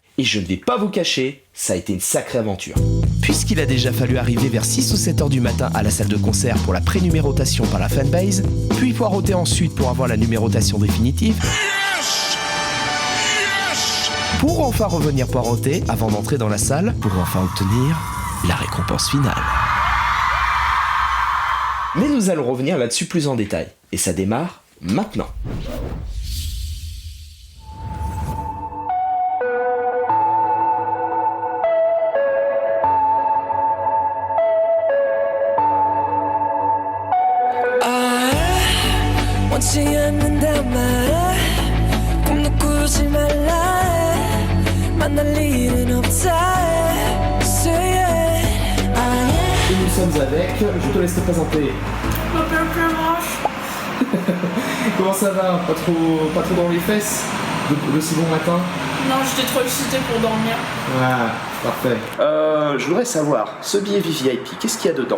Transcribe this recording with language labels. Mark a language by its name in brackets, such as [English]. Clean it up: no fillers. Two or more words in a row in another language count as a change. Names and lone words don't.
[French] Et je ne vais pas vous cacher, ça a été une sacrée aventure. Puisqu'il a déjà fallu arriver vers 6 ou 7 heures du matin à la salle de concert pour la prénumérotation par la fanbase, puis poireauter ensuite pour avoir la numérotation définitive, pour enfin revenir poireauter avant d'entrer dans la salle, pour enfin obtenir la récompense finale. Mais nous allons revenir là-dessus plus en détail, et ça démarre maintenant. [Korean] 원치 않는단 말야 꿈도 꾸지 말라 해 만날 일은 없다 해 [English] Say it [French] Et nous sommes avec, je te laisse te présenter. Comment ça va? Pas trop dans les fesses de si bon matin? Non, j'étais trop excitée pour dormir. Ah, parfait. Je voudrais savoir, ce billet VIP, qu'est-ce qu'il y a dedans?